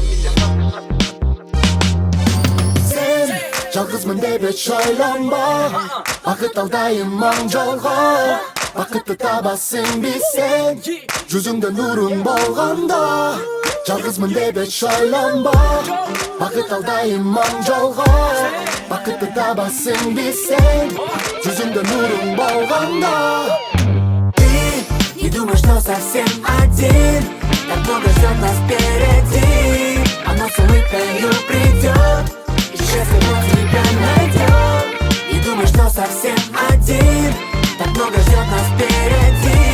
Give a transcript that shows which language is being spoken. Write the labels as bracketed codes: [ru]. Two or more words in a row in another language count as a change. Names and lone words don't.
[ky] Sen жалгызмын деп эч ойлонбо бакыт алдайым оң жолго бакытты табасың билсең жүзүңдө нурун болгондо жалгызмын деп эч ойлонбо бакыт алдайым оң жолго бакытты табасың билсең жүзүңдө нурун болгондо. [ru] Ты не думай, что совсем один, так много ждет нас впереди. Оно с улыбкою придет и счастливо тебя найдет. Не думай, что совсем один, так много ждет нас впереди.